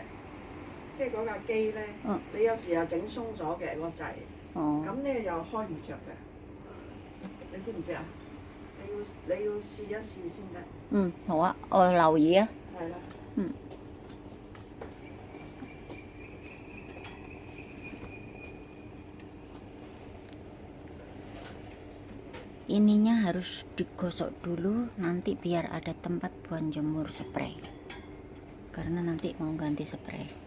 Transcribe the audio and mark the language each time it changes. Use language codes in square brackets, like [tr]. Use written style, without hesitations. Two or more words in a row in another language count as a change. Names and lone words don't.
[yue] 即係嗰架機咧，你有時又整鬆咗嘅個掣，咁咧又開唔着嘅，你知唔知啊？你要試一試先得。嗯，好啊，我留意啊。係啦。 [id] 嗯。Ininya harus digosok dulu nanti biar ada tempat buat jemur spray. Karena nanti mau ganti spray.